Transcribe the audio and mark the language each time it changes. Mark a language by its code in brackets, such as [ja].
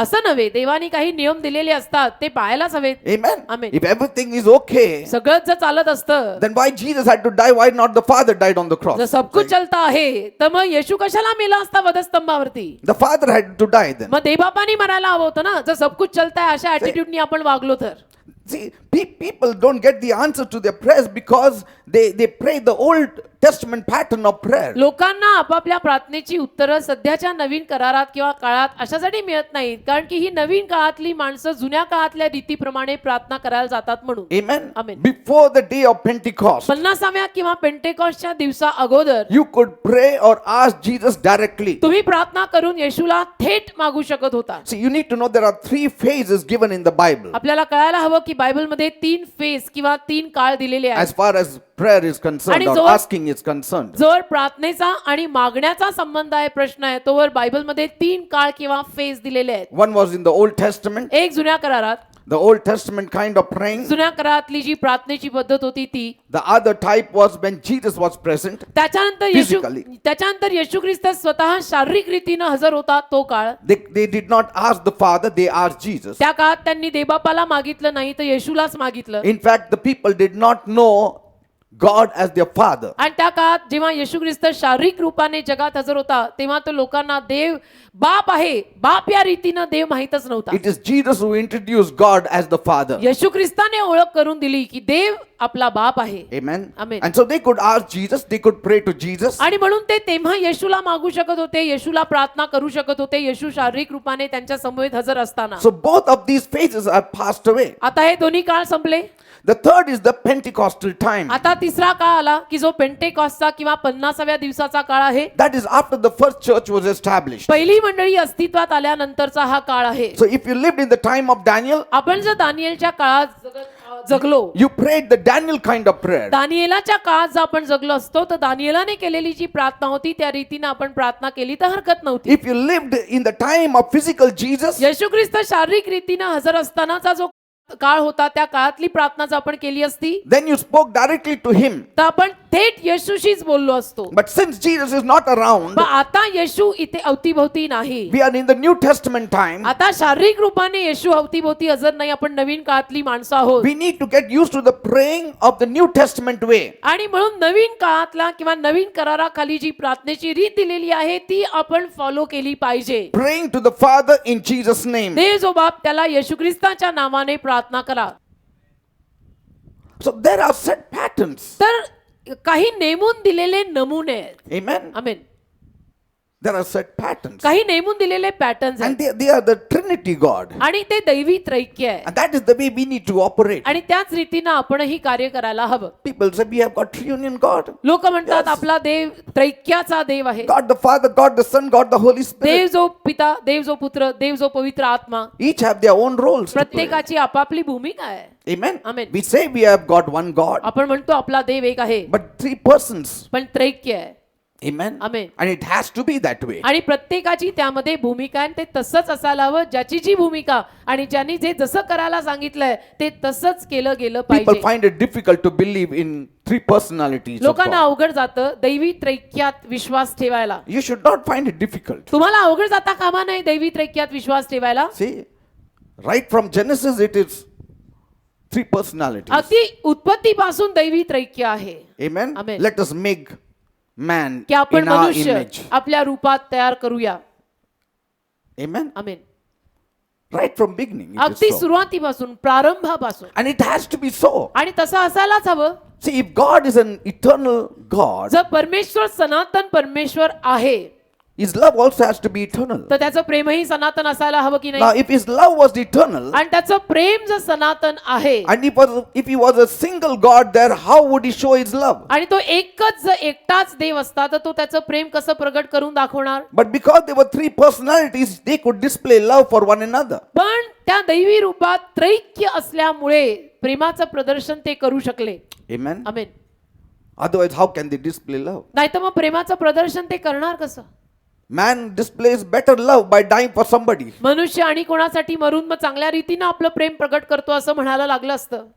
[mr] असं नव्हे, देवानी काही नियम दिलेले असतात ते पाळायलाच हवेत. [en] Amen. Amen. If everything is okay, [mr] सगळंच जर चालत असतं [en] then why Jesus had to die? Why not the Father died on the cross? [mr] जर [hi] सब कुछ चलता [mr] आहे तर मग येशू कशाला मेला असता वधस्तंभावरती. [en] The Father had to die then. [mr] मग देवबापानी मरायला हवं होतं ना जर [hi] सब कुछ चलता है [mr] अशा ऍटिट्यूडनी आपण वागलो तर. [en] See, people don't get the answer to their prayers because they pray the Old Testament pattern of prayer. [mr] लोकांना आपापल्या प्रार्थनेची उत्तरं सध्याच्या नवीन करारात किंवा काळात अशासाठी मिळत नाहीत कारण की ही नवीन काळातली माणसं जुन्या काळातल्या रीतीप्रमाणे प्रार्थना करायला जातात म्हणून. [en] Amen. Amen. Before the day of Pentecost, [mr] 50व्या किंवा पेंटेकॉस्टच्या दिवसा अगोदर [en] you could pray or ask Jesus directly. [mr] तुम्ही प्रार्थना करून येशूला थेट मागू शकत होता. [en] See, you need to know there are 3 phases given in the Bible [mr] आपल्याला कळायला हवं की बायबलमध्ये 3 फेज किंवा 3 काळ दिलेले आहेत. [en] as far as prayer is concerned [mr] आणि [en] or [mr] जोवर- [en] asking is concerned. [mr] जोवर प्रार्थनेचा आणि मागण्याचा संबंध आहे, प्रश्न आहे, तोवर बायबलमध्ये 3 काळ किंवा फेज दिलेले आहेत. [en] One was in the Old Testament, [mr] एक जुन्या करारात, [en] the Old Testament kind of praying. [mr] जुन्या करारातली जी प्रार्थनेची पद्धत होती ती. [en] The other type was when Jesus was present. [mr] त्याच्यानंतर येशू ख्रिस्त स्वतः शारीरिक रीतीनं हजर होता तो काळ. [en] They did not ask the Father, they asked Jesus. [mr] त्या काळात त्यांनी देवबापाला मागितलं नाही, तर येशूलाच मागितलं. [en] In fact, the people did not know God as their Father. [mr] आणि त्या काळात जेव्हा येशू ख्रिस्त शारीरिक रूपाने जगात हजर होता, तेव्हा तो लोकांना देव बाप आहे, बाप या रीतीनं देव माहीतच नव्हता. [en] It is Jesus who introduced God as the Father. [mr] येशू ख्रिस्ताने ओळख करून दिली की देव आपला बाप आहे. [en] Amen. Amen. And so they could ask Jesus, they could pray to Jesus. [mr] आणि म्हणून ते तेव्हा येशूला मागू शकत होते, येशूला प्रार्थना करू शकत होते, येशू शारीरिक रूपाने त्यांच्या समवेत हजर असताना. [en] So both of these phases are passed away. [mr] आता हे दोन्ही काळ संपले. [en] The third is the Pentecostal time. [mr] आता तिसरा काळ आला की जो पेंटेकॉस्टचा किंवा 50व्या दिवसाचा काळ आहे. [en] That is after the first church was established. [mr] पहिली मंडळी अस्तित्वात आल्यानंतरचा हा काळ आहे. [en] So if you lived in the time of Daniel, [mr] आपण जर दानिएलच्या काळात जगलो, [en] you prayed the Daniel kind of prayer. [mr] दानिएलाच्या काळात जर आपण जगलो असतो, तर दानिएलाने केलेली जी प्रार्थना होती त्या रीतीने आपण प्रार्थना केली तर हरकत नव्हती. [en] If you lived in the time of physical Jesus, [mr] येशू ख्रिस्त शारीरिक रीतीने हजर असतानाचा जो काळ होता, त्या काळातली प्रार्थना जर आपण केली असती, [en] then you spoke directly to him. [mr] तर आपण थेट येशूशीच बोललो असतो. [en] But since Jesus is not around, [mr] पण आता येशू इथे अवतीभोवती नाही. [en] we are in the New Testament time. [mr] आता शारीरिक रूपाने येशू अवतीभोवती हजर नाही, आपण नवीन काळातली माणसं आहोत. [en] We need to get used to the praying of the New Testament way. [mr] आणि म्हणून नवीन काळातला किंवा नवीन कराराखाली जी प्रार्थनेची रीत दिलेली आहे ती आपण फॉलो केली पाहिजे. [en] Praying to the Father in Jesus' name. [mr] देव जो बाप, त्याला येशू ख्रिस्ताच्या नावाने प्रार्थना करा. [en] So there are set patterns. [mr] तर काही नेमून दिलेले नमुने आहेत. [en] Amen. [mr] Amen. [en] There are set patterns. [mr] काही नेमून दिलेले पॅटर्न्स [en] And [mr] आहेत [en] they are the Trinity God. [mr] आणि ते दैवी त्रैक्य आहे. [en] And that is the way we need to operate. [mr] आणि त्याच रीतीनं आपणही कार्य करायला हवं. [en] People say we have got triunion God. [mr] लोक म्हणतात [en] Yes. [mr] आपला देव त्रैक्याचा देव आहे. [en] God the Father, God the Son, God the Holy Spirit. [mr] देव जो पिता, देव जो पुत्र, देव जो पवित्र आत्मा, [en] Each have their own roles to play. [mr] प्रत्येकाची आपापली भूमिका आहे. [en] Amen. Amen. We say we have got one God, [mr] आपण म्हणतो आपला देव एक आहे, [en] but 3 persons. [mr] पण त्रैक्य आहे. [en] Amen. Amen. And it has to be that way. [mr] आणि प्रत्येकाची त्यामध्ये भूमिका आहे. ते तसंच असायला हवं, ज्याची जी भूमिका आणि ज्यांनी जे जसं करायला सांगितलंय ते तसंच केलं गेलं [en] People [mr] पाहिजे. [en] find it difficult to believe in 3 personalities of [mr] लोकांना [en] God. [mr] अवघड जातं दैवी त्रैक्यात विश्वास ठेवायला. [en] You should not find it difficult. [mr] तुम्हाला अवघड जाता कामा नाही दैवी त्रैक्यात विश्वास ठेवायला. [en] See, right from Genesis it is 3 personalities. [mr] अगदी उत्पत्तीपासून दैवी त्रैक्य आहे. [en] Amen. Amen. Let us make man [mr] की आपण [en] in our [mr] मनुष्य [en] image. [mr] आपल्या रूपात तयार करूया. [en] Amen. [mr] Amen. [en] Right from beginning it [mr] अगदी [en] is so. [mr] सुरुवातीपासून, प्रारंभापासून. [en] And it has to be so. [mr] आणि तसं असायलाच हवं. [en] See, if God is an eternal God, [mr] जर परमेश्वर सनातन परमेश्वर आहे, [en] His love also has to be eternal. [mr] तर त्याचं प्रेमही सनातन असायला हवं की [en] Now, [mr] नाही. [en] if His love was eternal, [mr] आणि त्याचं प्रेम जर सनातन आहे [en] and if He was a single God there, how would He show His love? [mr] आणि तो एकच जर एकटाच देव असता, तर तो त्याचं प्रेम कसं प्रगट करून दाखवणार. [en] But because there were 3 personalities, they could display love for one another. [mr] पण त्या दैवी रूपात त्रैक्य असल्यामुळे प्रेमाचं प्रदर्शन ते करू शकले. [en] Amen. [mr] Amen. [en] Otherwise, how can they display love? [mr] नाहीतर मग प्रेमाचं प्रदर्शन ते करणार कसं. [en] Man displays better love by dying for somebody. [mr] मनुष्य आणि कोणासाठी मरून मग चांगल्या रीतीनं आपलं प्रेम प्रगट करतो असं म्हणायला लागलं असतं.